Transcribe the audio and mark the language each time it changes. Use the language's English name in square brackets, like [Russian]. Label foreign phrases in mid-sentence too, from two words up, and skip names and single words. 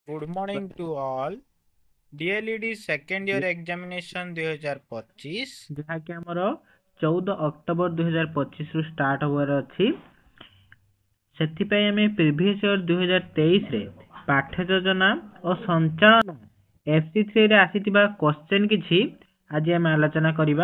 [English] Good morning to all. DLED second year examination 2025 [Odia] ଯାହାକି ଆମର 14 ଅକ୍ଟୋବର 2025 ରୁ ଷ୍ଟାର୍ଟ ହବାର ଅଛି। ସେଥିପାଇଁ ଆମେ [English] previous year [Odia] 2023 ରେ ପାଠ୍ୟ ଯୋଜନା ଓ ସଞ୍ଚାଳନ FC3 ରେ ଆସିଥିବା କ୍ୱେଶ୍ଚନ କିଛି ଆଜି ଆମେ ଆଲୋଚନା କରିବା।